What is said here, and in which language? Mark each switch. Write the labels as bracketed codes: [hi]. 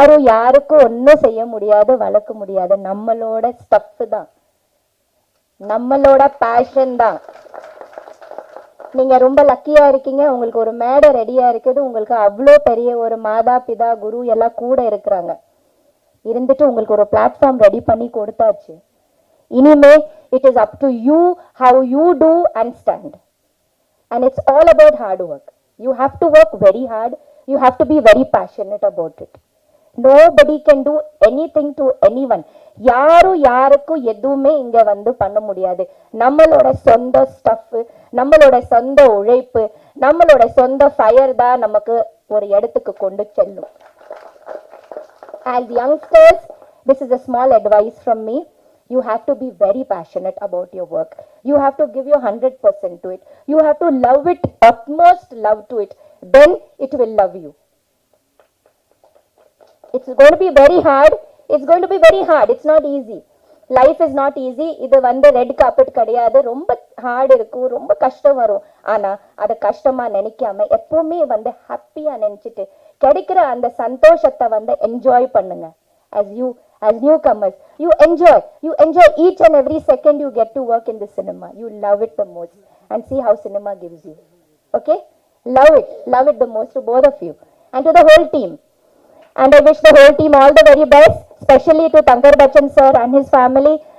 [ta] யாருக்கும் ஒன்றும் செய்ய முடியாது, வளர்க்க முடியாது. நம்மளோட ஸ்டஃப் தான், நம்மளோட பேஷன் தான். நீங்க ரொம்ப லக்கியா இருக்கீங்க. உங்களுக்கு ஒரு மேடை ரெடியா இருக்குது. உங்களுக்கு அவ்வளோ பெரிய ஒரு மாதா பிதா குரு எல்லாம் கூட இருக்கிறாங்க. இருந்துட்டு உங்களுக்கு ஒரு பிளாட்ஃபார்ம் ரெடி பண்ணி கொடுத்தாச்சு. இனிமே [en] it is up to you how you do and stand, and it's all about hard work. You have to work very hard. You have to be very passionate about it. Nobody can do anything to anyone. [ta] யாருக்கும் எதுவுமே இங்க வந்து பண்ண முடியாது. நம்மளோட சொந்த stuff, நம்மளோட சொந்த உழைப்பு, நம்மளோட சொந்த ஃபயர் தான் நமக்கு ஒரு இடத்துக்கு கொண்டு செல்லும். [en] As youngsters, this is a small advice from me. You have to be very passionate about your work. You have to give your 100% to it. You have to love it, utmost love to it. Then it will love you. It's going to be very hard. It's not easy. Life is not easy. [ta] இது வந்து red carpet கிடையாது. ரொம்ப heart இருக்கும், ரொம்ப கஷ்டம் வரும். ஆனா அதை கஷ்டமா நினைக்காம எப்பவுமே வந்து ஹாப்பியா நினைச்சிட்டு கிடைக்கிற அந்த சந்தோஷத்தை வந்து என்ஜாய் பண்ணுங்க. [en] As newcomers, you enjoy each and every second you get to work in the cinema. You love it the most, and see how cinema gives you. Okay, love it the most, to both of you and to the whole team. And I wish the whole team all the very best, especially to Tankar Bachchan sir and his family.